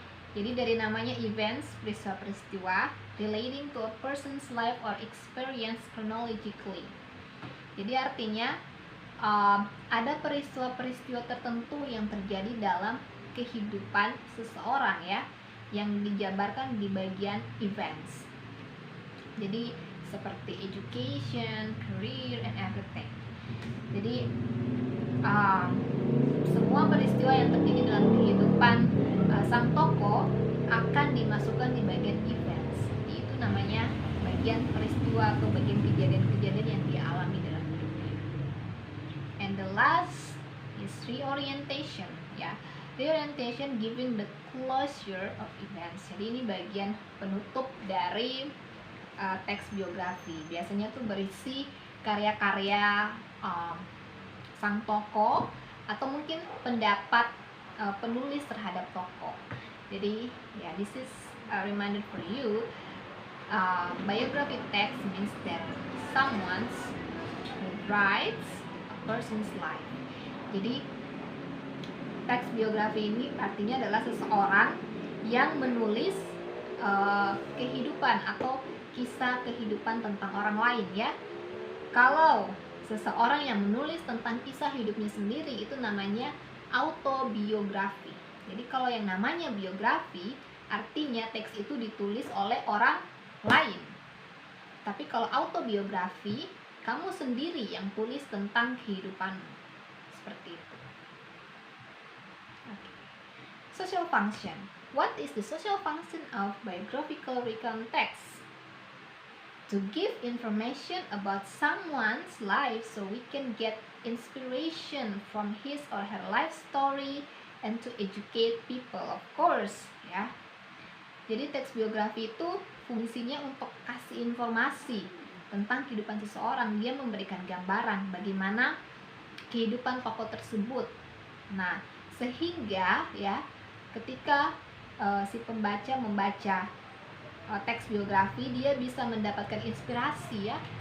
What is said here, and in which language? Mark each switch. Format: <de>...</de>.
<id>Jadi dari namanya</id> <en>events,</en> <id>peristiwa-peristiwa</id> <en>relating to a person's life or experience chronologically.</en> <id>Jadi artinya ada peristiwa-peristiwa tertentu yang terjadi dalam kehidupan seseorang ya, yang dijabarkan di bagian events. Jadi seperti</id> <en>education, career, and everything.</en> <id>Jadi semua peristiwa yang terjadi dalam kehidupan sang tokoh akan dimasukkan di bagian events. Jadi itu namanya bagian peristiwa atau bagian kejadian-kejadian yang dia alami dalam hidupnya.</id> <en>And the last is reorientation ya. Reorientation giving the closure of events.</en> <id>Jadi ini bagian penutup dari teks biografi. Biasanya tuh berisi karya-karya sang tokoh atau mungkin pendapat penulis terhadap tokoh. Jadi ya,</id> <en>this is a reminder for you. Biography text means that someone writes a person's life.</en> <id>Jadi teks biografi ini artinya adalah seseorang yang menulis kehidupan atau kisah kehidupan tentang orang lain ya. Kalau seseorang yang menulis tentang kisah hidupnya sendiri itu namanya autobiografi. Jadi kalau yang namanya biografi artinya teks itu ditulis oleh orang lain. Tapi kalau autobiografi, kamu sendiri yang tulis tentang kehidupanmu. Seperti itu.</id> <en>Okay. Social function. What is the social function of biographical recontext? To give information about someone's life so we can get inspiration from his or her life story and to educate people, of course ya.</en> <id>Jadi teks biografi itu fungsinya untuk kasih informasi tentang kehidupan seseorang. Dia memberikan gambaran bagaimana kehidupan tokoh tersebut. Nah, sehingga ya ketika si pembaca membaca teks biografi, dia bisa mendapatkan inspirasi ya</id>